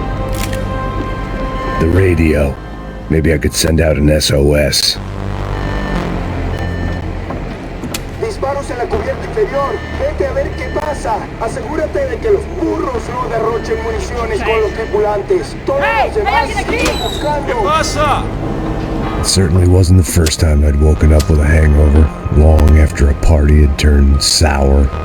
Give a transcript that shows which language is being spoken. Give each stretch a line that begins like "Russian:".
English: The radio. Maybe I could send out an SOS.
Spanish: Disparos en la cubierta inferior. Vete a ver qué pasa. Asegúrate de que los burros no derrochen municiones con los tripulantes. Todos los demás siguen buscando. ¿Qué pasa?
English: It certainly wasn't the first time I'd woken up with a hangover, long after a party had turned sour.